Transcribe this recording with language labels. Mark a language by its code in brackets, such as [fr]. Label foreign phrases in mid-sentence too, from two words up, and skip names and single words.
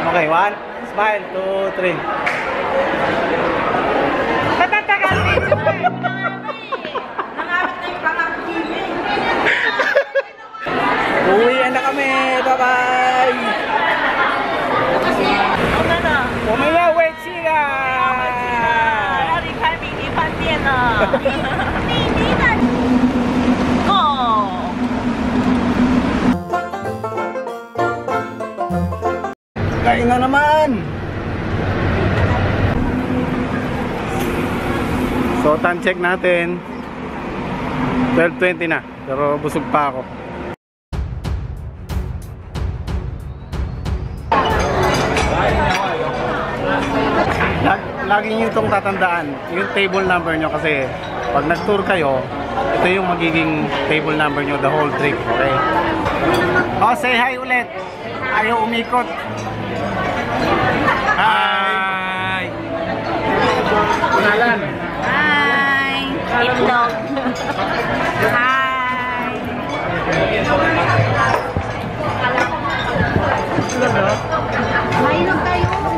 [en] Okay, 1, smile, 2, 3. [tl] Matatagal video eh. Nangarap na yung pangarap TV. Uwian na kami. Bye-bye. Ano na? [zh] 我们要回去啦！要离开迷你饭店了。迷你的。哦。 [tl] Kain na naman! So, [en] time check [tl] natin 12:20 na, pero busog pa ako. Lagi nyo itong tatandaan, yung [en] table number [tl] nyo, kasi pag nag-tour kayo, ito yung magiging [en] table number [tl] nyo [en] the whole trip, [tl] okay? Oh, [en] say hi [tl] ulit! Ayaw umikot! Hi! Kunalan! Hi! Itlog! Hi! Mayroon tayo!